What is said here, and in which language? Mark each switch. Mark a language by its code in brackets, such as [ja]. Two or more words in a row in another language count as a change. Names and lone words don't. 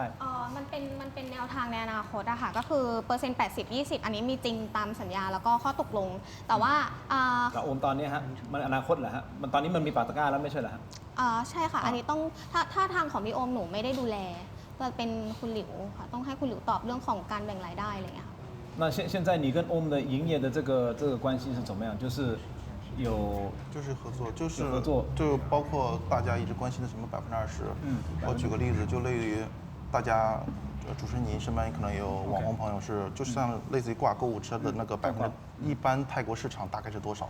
[th] มันเป็นแนวทางในอนาคตอะค่ะก็คือเปอร์เซ็นต์ 80-20 อันนี้มีจริงตามสัญญาแล้วก็ข้อตกลง แต่ว่า กับโอมตอนนี้ฮะมันอนาคตเหรอฮะมันตอนนี้มันมีปักตะกร้าแล้วไม่ใช่เหรอฮะ ใช่ค่ะ อันนี้ต้องถ้าทางของพี่โอมหนูไม่ได้ดูแลจะเป็นคุณหลิวค่ะต้องให้คุณหลิวตอบเรื่องของการแบ่งรายได้อะไรอย่างเงี้ยค่ะ [zh] 那现在你跟 OM 的营业的这个关系是怎么样？就是就是合作，就是合作，就包括大家一直关心的什么20%。我举个例子，就类于大家主持人您身边可能也有网红朋友是，就像类似于挂购物车的那个1%，一般泰国市场大概是多少？